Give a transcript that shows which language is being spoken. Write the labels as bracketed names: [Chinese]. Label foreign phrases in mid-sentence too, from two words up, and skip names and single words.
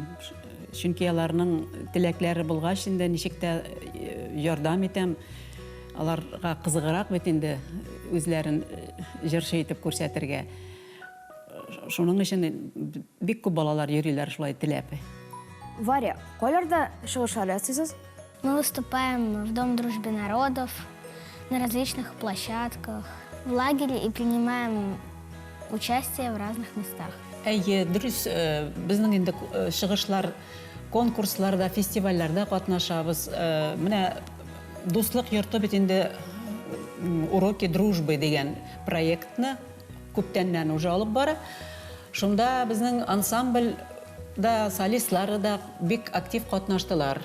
[Tatar] Чөнки аларның теләкләре булгач инде ничек тә ярдәм итәм. Аларга кызыграк бит инде үзләрен җырчы итеп күрсәтергә. Шуның өчен бик күп балалар йөриләр шулай теләп. Варя, кайларда чыгышлар ясыйсыз? [Russian] Мы выступаем в Дом дружбы народов, на различных площадках, в лагере и принимаем участие в разных местах. [Tatar] Әйе, дөрес, безнең инде чыгышлар, конкурсларда, фестивальләрдә катнашабыз. Менә дуслык йорты бит инде [Russian] уроки дружбы [Tatar] дигән проектны күптәннән уже алып бара. Шунда безнең ансамбль да, солистлары да бик актив катнаштылар.